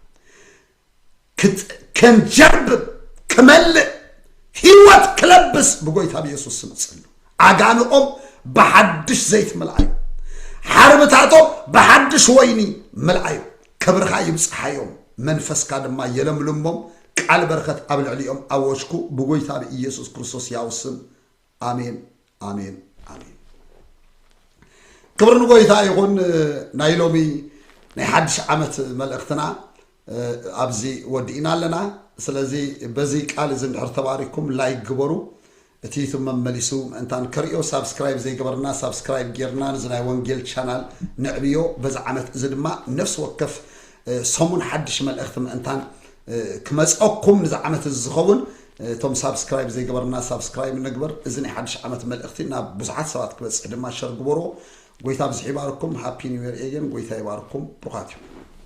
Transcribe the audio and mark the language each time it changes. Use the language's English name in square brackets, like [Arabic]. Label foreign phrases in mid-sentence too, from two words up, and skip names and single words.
[Tigrinya] ከንጀርብብ ክመልእ ህይወት ክለብስ ብጎይታ ብኢየሱስ ስም ጸልዩ ኣጋንኦም ብሓድሽ ዘይት መልአዩ ሓርብታቶም ብሓድሽ ወይኒ መልአዩ ክብርኻ ይብጽሓዮም መንፈስካ ድማ የለምልሞም ቃል በረከት ኣብ ልዕሊኦም ኣወሽኩ ብጎይታ ብኢየሱስ ክርስቶስ ያውስም አሜን አሜን አሜን ክብር ንጎይታ ይሁን ናይ ሎሚ ናይ ሓድሽ ዓመት መልእኽትና ኣብዚ ወዲእና ኣለና ስለዚ በዚ ቃል ዝንድሕር ተባሪኩም ላይክ ግበሩ እቲ መመሊሱ እንታን ከሪዮ ሳብስክራይብ ዘይገበርና ሳብስክራይብ ጌርና ንዝናይ ወንጌል ቻናል ንዕብዮ በዚ ዓመት እዚ ድማ ነፍስ ወከፍ ሰሙን ሓድሽ መልእኽቲ እንታን ክመጽአኩም ንዚ ዓመት ዝኸውን ቶም ሳብስክራይብ ዘይገበርና ሳብስክራይብ ንግበር እዚ ናይ ሓድሽ ዓመት መልእኽቲ ናብ ብዙሓት ሰባት ክበጽሕ ድማ ሸር ግበሮ ጎይታ ብዝሕ ይባርኩም [English] happy new year again [Tigrinya] ጎይታ ይባርኩም ብሩኻት